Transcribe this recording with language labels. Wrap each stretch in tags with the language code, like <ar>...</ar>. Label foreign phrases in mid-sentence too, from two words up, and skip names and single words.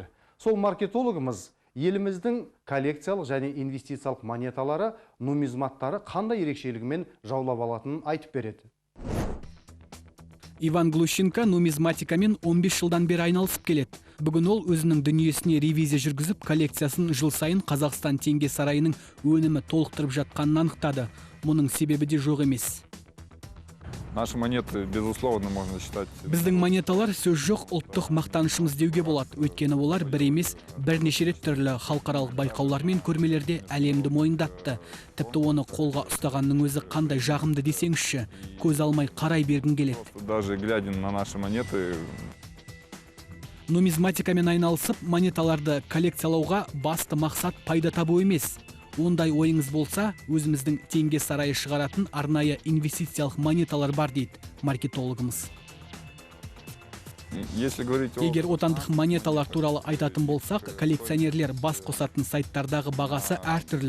<kk>Сол маркетологымыз еліміздің коллекциялық және инвестициялық монеталары, нумизматтары қандай ерекшелігімен жаулап алатынын айтып береді. Иван Глущенко нумизматикамен 15 жылдан бері айналысып келеді. Бүгін ол өзінің дүниесіне ревизия жүргізіп, коллекциясын жыл сайын Қазақстан теңге сарайының өнімі толықтырып жатқанын анықтады. Мұның себебі де жоқ емес.</kk> <ru>Наши монеты, безусловно, можно считать.</ru> <kk>Біздің монеталар сөз жоқ ұлттық мақтанышымыз деуге болады. Өйткені олар бір емес, бірнеше рет түрлі халықаралық байқаулар мен көрмелерде әлемді мойындатты. Тіпті оны қолға ұстағанның өзі қандай жағымды десеңізші, көз алмай қарай бергін келеді.</kk> <ru>Даже глядя на наши монеты.</ru> <kk>Нумизматикамен айналысып, монеталарды коллекциялауға басты мақсат пайда табу емес. Ондай ойыңыз болса, өзіміздің теңге сарайы шығаратын арнайы инвестициялық монеталар бар дейді маркетологымыз. Егер отандық монеталар туралы айтатын болсақ, коллекционерлер бас қосатын сайттардағы бағасы әртүрлі.</kk>